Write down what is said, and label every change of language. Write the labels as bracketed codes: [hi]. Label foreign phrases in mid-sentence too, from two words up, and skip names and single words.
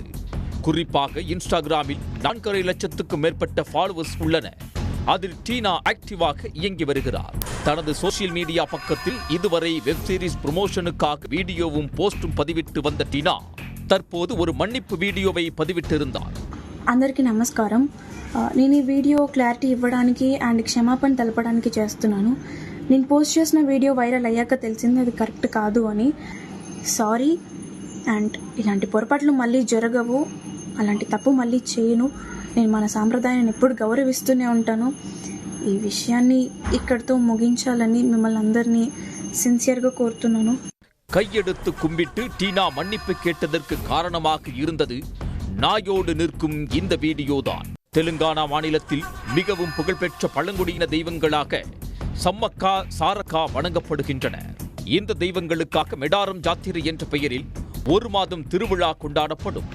[ta] குறிப்பாக இன்ஸ்டாகிராமில் 4.5 லட்சத்துக்கும் மேற்பட்ட ஃபாலோவர்ஸ் உள்ளனர். அதில் டீனா ஆக்டிவாக இயங்கி வருகிறார். தனது [en] social media [ta] பக்கத்தில் இதுவரை [en] web series [ta] ப்ரமோஷனுக்காக வீடியோவும் போஸ்டும் பதிவிட்டு வந்த டீனா தற்போது ஒரு மன்னிப்பு வீடியோவை பதிவிட்டிருந்தார். [te] అందరికీ నమస్కారం. నేను ఈ [en] video clarity [te] ఇవ్వడానికి అండ్ క్షమాపణ తెలపడానికి చేస్తున్నాను. నేను పోస్ట్ చేసిన వీడియో వైరల్ అయ్యాక తెలిసింది అది కరెక్ట్ కాదు అని. సారీ. అండ్ ఇలాంటి పొరపాట్లు మళ్ళీ జరగవు, అలాంటి తప్పు మళ్ళీ చేయను. నేను మన సాంప్రదాయాన్ని ఎప్పుడు గౌరవిస్తూనే ఉంటాను. ఈ విషయాన్ని ఇక్కడితో ముగించాలని మిమ్మల్ని అందరినీ సిన్సియర్గా కోరుతున్నాను. [ta] கையெடுத்து கும்பிட்டு டீனா மன்னிப்பு கேட்டதற்கு காரணமாக இருந்தது நாயோடு நிற்கும் இந்த வீடியோதான். தெலுங்கானா மாநிலத்தில் மிகவும் புகழ்பெற்ற பழங்குடியின தெய்வங்களாக சம்மக்கா, சாரக்கா வணங்கப்படுகின்றன. இந்த தெய்வங்களுக்காக மெடாரம் ஜாத்திரை என்ற பெயரில் ஒரு மாதம் திருவிழா கொண்டாடப்படும்.